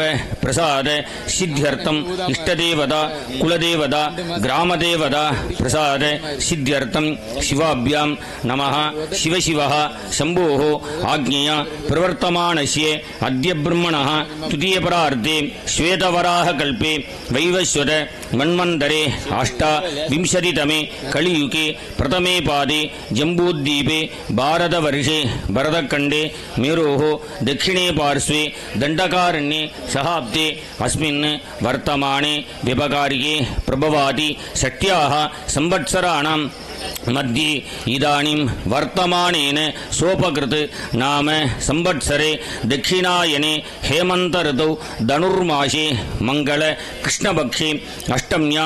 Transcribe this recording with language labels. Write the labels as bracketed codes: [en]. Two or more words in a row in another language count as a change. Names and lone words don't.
[sa] பிரசாத சித்தியர்த்தம் இஷ்டதேவதா குலதேவதா கிராமதேவதா பிரசாத சித்தியர்த்தம் சிவாபியாம் நமः சிவசிவः சம்போः ஆக்ஞயா பிரவர்த்தமானஸ்ய அத்ய பிரம்மணः துதியபரார்த்தே ஸ்வேதவராக கல்பே வைவஸ்வத மன்வந்தரே அஷ்டாவிம்சதிதமே கலியுகே பிரதமே பாதே ஜம்பூத்வீபே பாரதவர்ஷே பரதக்கண்டே மேரோः दक्षिणे पार्श्वे दण्डकारण्ये सहाब्दे अस्मिन् वर्तमाने व्यपकारिके प्रभवाति षष्ट्याः संवत्सराणां मध्ये इदानीं वर्तमानेन सोपकृत नाम संवत्सरे दक्षिणायने हेमन्त ऋतौ धनुर्मासे मंगल कृष्णपक्षे अष्टम्यां